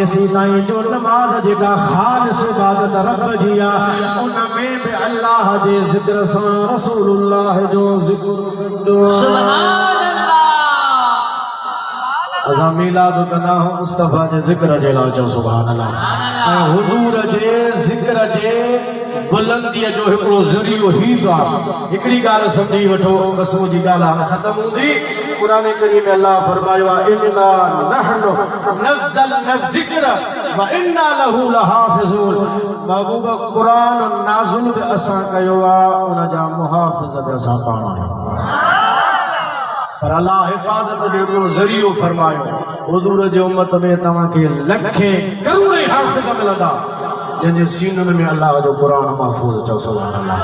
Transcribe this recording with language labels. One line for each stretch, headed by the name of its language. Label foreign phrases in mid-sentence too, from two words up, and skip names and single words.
Sindhi: ऐसी ताईं जो नमाज़ जेका ख़ालिस इबादत रब जी आहे उन में बि अल्लाह जे ज़िक्र सां रसूलुल्लाह जो ज़िक्र
Arabic: سبحان الله.
Sindhi: असां मीलाद कंदा आहियूं मुस्तफ़ा जे ज़िक्र जे लाइ चओ
Arabic: سبحان الله.
Sindhi: ऐं हुज़ूर जे ज़िक्र जे बुलंदीअ जो हिकिड़ो ज़रियो ही आहे। हिकिड़ी ॻाल्हि सम्झी वठो बस मुंहिंजी ॻाल्हि ख़तम हूंदी। क़ुरान करीम में अल्लाह फरमायो आहे
Arabic: إنا نحن نزلنا الذكر وإنا له لحافظون.
Sindhi: महबूब क़ुरान नाज़िल बि असां कयो आहे उन जा मुहाफ़िज़ बि असां पाण आहियूं। पर अल्लाह हिफ़ाज़त जो हिकिड़ो ज़रियो फरमायो हुज़ूर जे उम्मत में तव्हांखे लखे करोड़े हाफ़िज़ मिलंदा जंहिंजे सीननि में अल्लाह जो क़ुरान महफ़ूज़ चओ
Arabic: سبحان الله.